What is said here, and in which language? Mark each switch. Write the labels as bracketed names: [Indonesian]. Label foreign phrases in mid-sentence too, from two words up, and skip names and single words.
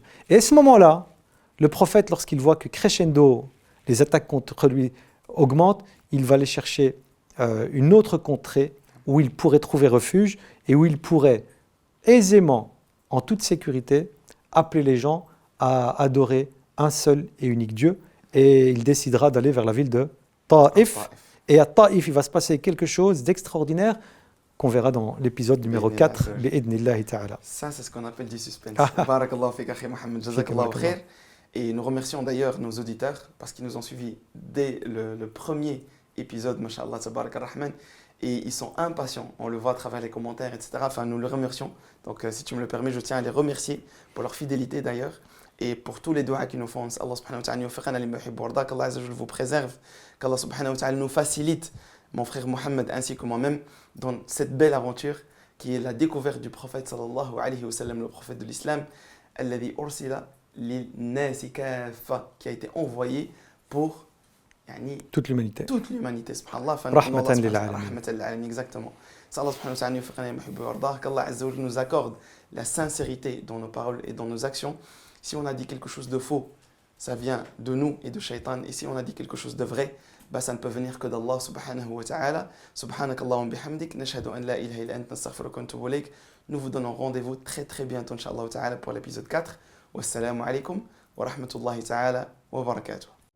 [French] Et à ce moment-là, le prophète, lorsqu'il voit que crescendo, les attaques contre lui augmentent, il va aller chercher une autre contrée où il pourrait trouver refuge et où il pourrait aisément, en toute sécurité, appeler les gens à adorer un seul et unique Dieu. Et il décidera d'aller vers la ville de Taïf. Et à Taïf, il va se passer quelque chose d'extraordinaire qu'on verra dans l'épisode numéro 4. Ça, c'est ce qu'on appelle du suspense. [Arabic] بارك الله فيك أخي محمد جزاك الله خيرا. [French] Et nous remercions d'ailleurs nos auditeurs parce qu'ils nous ont suivis dès le premier épisode, [Arabic] ما شاء الله تبارك الرحمن. [French] Et ils sont impatients, on le voit à travers les commentaires, etc. Enfin, nous le remercions. Donc, si tu me le permets, je tiens à les remercier pour leur fidélité d'ailleurs et pour tous les doigts qu'ils nous font. Allah [Arabic] سبحانه وتعالى [French] nous fasse [Arabic] لما يحب ويرضى, [French] qu'Allah [Arabic] عز وجل [French] vous préserve, qu'Allah [Arabic] سبحانه وتعالى [French] nous facilite, mon frère Mohamed ainsi que moi-même, dans cette belle aventure qui est la découverte du prophète [Arabic] صلى الله عليه وسلم, [French] le prophète de l'islam, [Arabic] الذي أرسل للناس كافة, [French] qui a été envoyé pour toute l'humanité. Toute l'humanité, subhanallah. [Arabic] رحمة للعالمين. [French] Exactement. Allah [Arabic] سبحانه وتعالى, [French] qu'Allah [Arabic] عز وجل [French] nous accorde la sincérité dans nos paroles et dans nos actions. Si on a dit quelque chose de faux, ça vient de nous et de Shaitan. Et si on a dit quelque chose de vrai, bah ça ne peut venir que d'Allah [Arabic] سبحانه وتعالى. سبحانك اللهم وبحمدك نشهد أن لا إله إلا أنت نستغفرك ونتوب إليك. [French] Nous vous donnons rendez-vous très très bientôt, [Arabic] إن شاء الله تعالى, [French] pour l'épisode 4. [Arabic] والسلام عليكم ورحمة الله تعالى وبركاته.